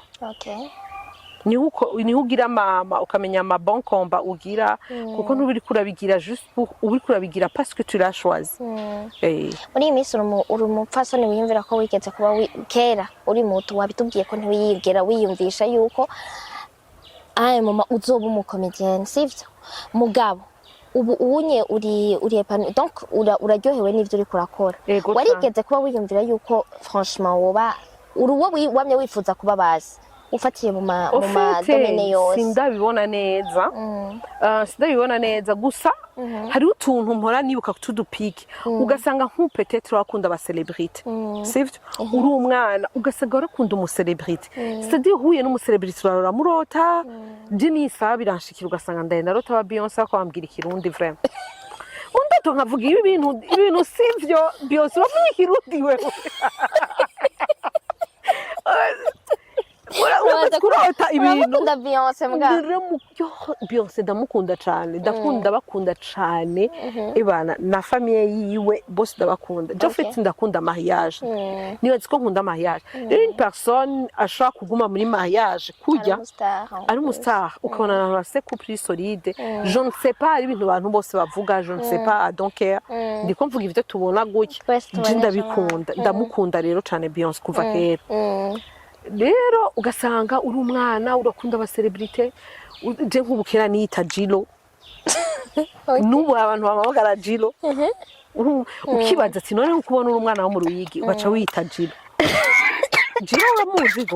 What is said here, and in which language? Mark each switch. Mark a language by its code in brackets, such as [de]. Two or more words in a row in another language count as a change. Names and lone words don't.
[rn] Okay. Ni ugira mama ukamenya ama [fr] bon combat [rn] ugira kuko ntubiri kurabigira [fr] juste pour [rn] ubiri kurabigira [fr] parce que tu l'as choisi. [rn] Muri iyi minsi uri umupfasoni wiyumvira ko wigeze kuba kera uri muto wabitubwiye ko ntiwiyigera wiyumvisha yuko mama uzoba umukomedienne sivyo mugabo ubu unye uri epano donc uraryohewe n'ivyo uri kurakora warigeze kuba wiyumvira yuko franchement woba uruwo wamye wifuza kuba bazi ufatiye mu domene yose sindabibona neza gusa hari utuntu mpora nibuka kutudupiki ugasanga peut-être wakunda aba celebrity sivyo uri umwana ugasanga urakunda umu celebrity c'est-à-dire huye n'umu celebrity uramurota Jimmy biranshikira ugasanga ndaye narota ba Beyonce akwambwira ikirundi vraiment undato nkavuga ibintu sivyo Beyonce bavuga ikirundi wewe kurota ibintu Beyonce ndamukunda cyane ndabakunda cyane ibana na famille yiwe bose ndabakunda Jofet ndakunda mariage niwe ko nkunda mariage [fr] une personne [rn] ashaka kuguma muri mariage kujya ari umustar ukabona na [fr] se couple solide je ne sais pas [rn] ibintu abantu bose bavuga [fr] je ne sais pas [rn] donc ndiko mvuga ivyo tubona gutya ndabikunda ndamukunda rero cyane Beyonce kuva kera rero ugasanga uri umwana urakunda aba celebrity je nkubukera nita Jilo nubu abantu bamabagara Jilo ukibaza ati none ukubona uri umwana wo mu Ruyigi ugaca wita Jilo Jilo uramuzi go